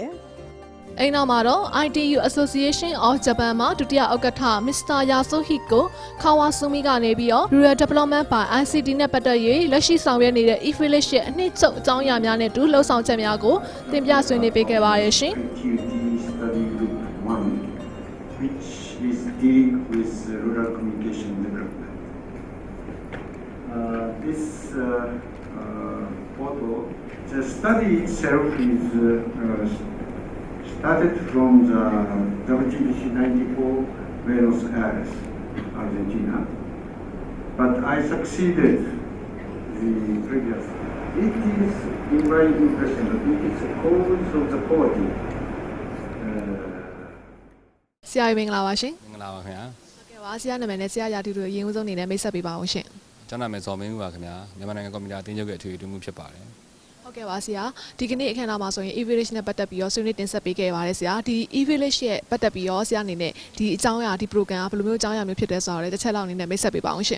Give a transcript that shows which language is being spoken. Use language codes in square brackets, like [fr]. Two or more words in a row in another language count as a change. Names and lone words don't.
[my] အိမ်နောက်မှာတော့ ITU Association of Japan မှာဒုတိယဥက္ကဋ္ဌ Mr. Yasuhiko Kawasumi ကနေပြီးတော့ Rural Development by ICT နဲ့ပတ်သက်၍လက်ရှိဆောင်ရွက်နေတဲ့ e-village ရဲ့အနှစ်ချုပ်အကြောင်းအရာများနဲ့တူလှုပ်ဆောင်ချက်များကိုတင်ပြဆွေးနွေးပေးခဲ့ပါရရှင် [en] Study Group 1, which is dealing with rural communication development. This photo, the study itself is started from the WTBC 94 Buenos Aires, Argentina, but I succeeded the previous. It is in my impression that it is a cause of the poverty. [my] ဆရာမင်္ဂလာပါရှင် မင်္ဂလာပါခင်ဗျာ ဟုတ်ကဲ့ပါဆရာနာမည်နဲ့ဆရာရာထူးတို့အရင်ဦးဆုံးအနေနဲ့မိတ်ဆက်ပေးပါအောင်ရှင် ကျွန်တော်နာမည်ဇော်မင်းဦးပါခင်ဗျာမြန်မာနိုင်ငံကွန်ပျူတာအသင်းချုပ်ရဲ့အထွေထွေမှုဖြစ်ပါတယ် ဟုတ်ကဲ့ပါဆရာဒီကနေ့အခမ်းအနားမှာဆိုရင် e-village နဲ့ပတ်သက်ပြီးတော့ဆွေးနွေးတင်ဆက်ပေးခဲ့ပါတယ်ဆရာဒီ e-village ရဲ့ပတ်သက်ပြီးတော့ဆရာအနေနဲ့ဒီအကြောင်းအရာဒီ program ကဘယ်လိုမျိုးအကြောင်းအရာမျိုးဖြစ်တယ်ဆိုတော့လည်းတစ်ချက်လောက်အနေနဲ့မိတ်ဆက်ပေးပါအောင်ရှင်